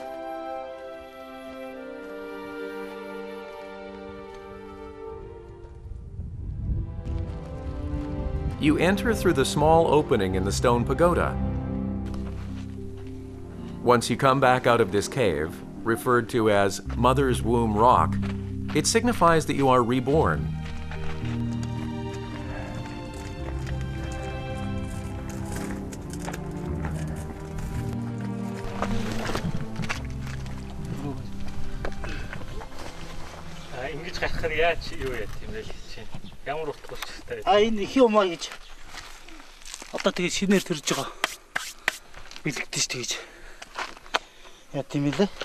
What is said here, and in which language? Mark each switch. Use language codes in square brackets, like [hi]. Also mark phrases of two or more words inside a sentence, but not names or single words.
[en] You enter through the small opening in the stone pagoda. Once you come back out of this cave, referred to as Mother's Womb Rock, it signifies that you are reborn. [mn] ингэж гарах нь яаж юу яа тийм л чинь. Ямар утгатай ч гэсэн. Энэ их юм аа гэж. Одоо тэгээ шинээр төрж байгаа. Бэлэгдэж тэгэж. Яа тийм ээ.